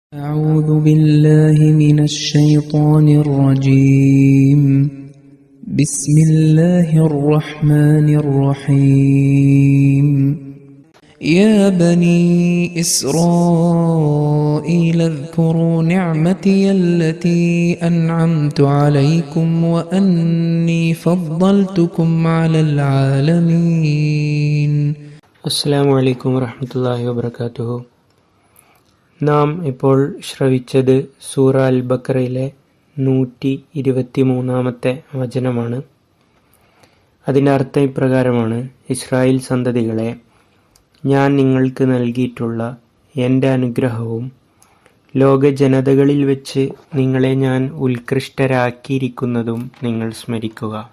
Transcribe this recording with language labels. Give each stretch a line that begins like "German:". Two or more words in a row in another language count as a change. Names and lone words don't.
Arabic: أعوذ بالله من الشيطان الرجيم بسم الله الرحمن الرحيم يا بني إسرائيل اذكروا نعمتي التي أنعمت عليكم وأني فضلتكم على العالمين. السلام عليكم ورحمة الله وبركاته.
Malayalam: നാം ഇപ്പോൾ ശ്രവിച്ചത് സൂറ അൽ ബഖറയിലെ 123-ാമത്തെ വചനമാണ്. അതിൻ്റെ അർത്ഥം ഇപ്രകാരമാണ്: ഇസ്രായേൽ സന്തതികളെ, ഞാൻ നിങ്ങൾക്ക് നൽകിയിട്ടുള്ള എൻ്റെ അനുഗ്രഹവും ലോക ജനതകളിൽ വെച്ച് നിങ്ങളെ ഞാൻ ഉത്കൃഷ്ടരാക്കിയിരിക്കുന്നതും നിങ്ങൾ സ്മരിക്കുക.